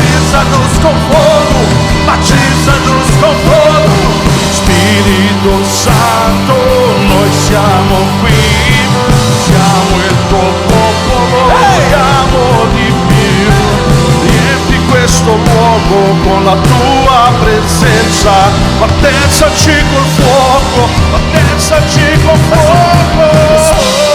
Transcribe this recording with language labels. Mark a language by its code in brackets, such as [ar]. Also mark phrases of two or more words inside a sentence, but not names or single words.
[pt] batiza-nos com fogo, batiza-nos com fogo. [it] Spirito Santo, noi siamo qui, siamo il tuo popolo, vogliamo di più. Riempi questo luogo con la tua presenza, battezzaci col fuoco, battezzaci col fuoco.